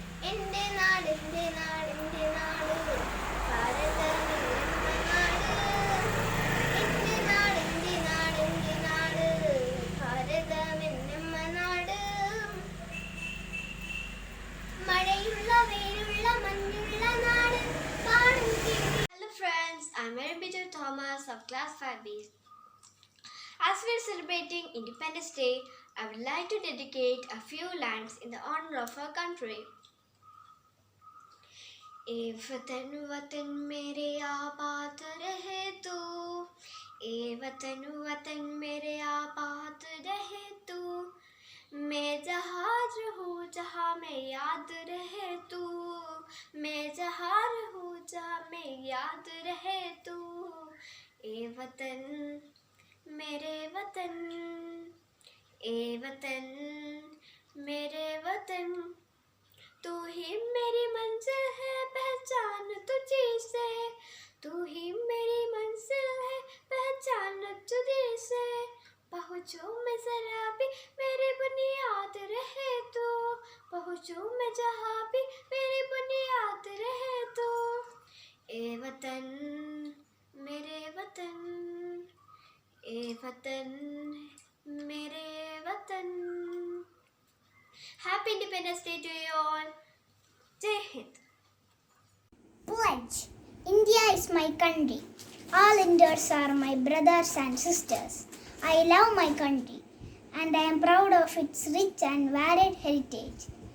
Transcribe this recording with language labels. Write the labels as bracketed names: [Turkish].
[Malayalam] എന്റെ നാട് എന്റെ നാട് എന്റെ നാട് ഭാരതം എന്നമ്മ നാട് എന്റെ നാട് എന്റെ നാട് എന്റെ നാട് ഭാരതം എന്നമ്മ നാട് മഴയുള്ള വെയിലുള്ള മഞ്ഞുള്ള നാട് കാണും [English] Hello friends, I'm Mary Peter Thomas of class 5B. As we're celebrating Independence Day, I would like to dedicate a few lines in the honor of our country. [Hindi] ए वतन वतन मेरे आबाद रहे तू, ए वतन वतन मेरे आबाद रहे तू, मैं जहाँ रहूँ जहाँ मैं याद रहे तू, मैं जहाँ रहूँ जहाँ मैं याद रहे तू, ए वतन मेरे वतन, ए वतन मेरे वतन, तू ही मेरी मंजिल है पहचान तुझी से, तू ही मेरी मंजिल है पहचान तुझी से, पहुँचूं मैं जरा भी मेरी बुनियाद रहे तू, पहुँचूं मैं जहाँ भी मेरी बुनियाद रहे तू, ए वतन मेरे वतन, ए वतन मेरे वतन. [English] Happy Independence Day to you all. Jai Hind. Pledge. India is my country. All Indians are my brothers and sisters. I love my country and I am proud of its rich and varied heritage.